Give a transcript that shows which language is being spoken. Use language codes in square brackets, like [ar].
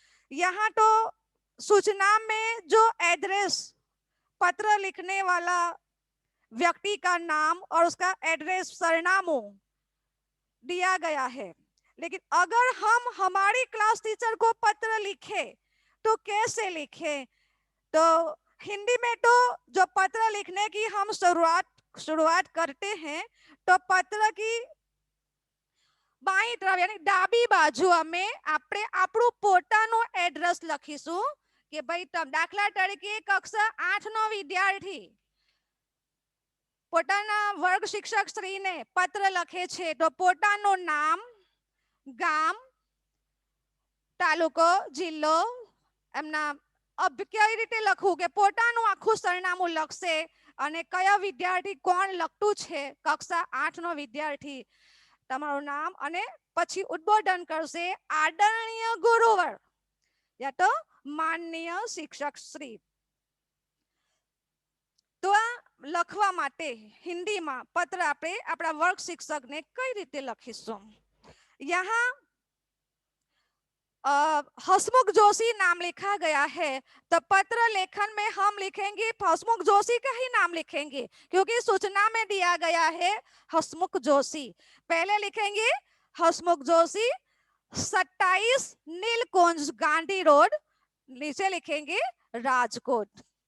[hi] यहाँ तो सूचना में जो एड्रेस, पत्र लिखने वाला व्यक्ति का नाम और उसका एड्रेस, सरनामों दिया गया है। लेकिन अगर हम हमारी क्लास टीचर को पत्र लिखे तो कैसे लिखें? तो हिंदी में तो जो पत्र लिखने की हम शुरुआत करते हैं, तो पत्र की बाई तरफ यानी डाबी बाजू में [gu] આપણે આપણું પોતાનું એડ્રેસ લખીશું કે ભાઈ દાખલા તરીકે કક્ષા 8 નો વિદ્યાર્થી પોતાના વર્ગ શિક્ષક શ્રીને પત્ર લખે છે, તો પોતાનું નામ, ગામ, તાલુકો, જિલ્લો, એમના કઈ રીતે લખવું કે પોતાનું આખું સરનામું લખશે અને કયા વિદ્યાર્થી કોણ લખતું છે, કક્ષા 8 નો વિદ્યાર્થી તમારું નામ અને પછી ઉદ્બોધન કરશે આદરણીય ગુરુવર [hi] या तो माननीय शिक्षक श्री। [gu] तो आ લખવા માટે હિન્દીમાં પત્ર આપણે આપણા વર્ગ શિક્ષકને કઈ રીતે લખીશું? [hi] यहाँ हसमुख जोशी नाम लिखा गया है, तो पत्र लेखन में हम लिखेंगे हसमुख जोशी का ही नाम लिखेंगे, क्योंकि सूचना में दिया गया है हसमुख जोशी। पहले लिखेंगे हसमुख जोशी 27 नीलकुंज गांधी रोड, नीचे लिखेंगे राजकोट।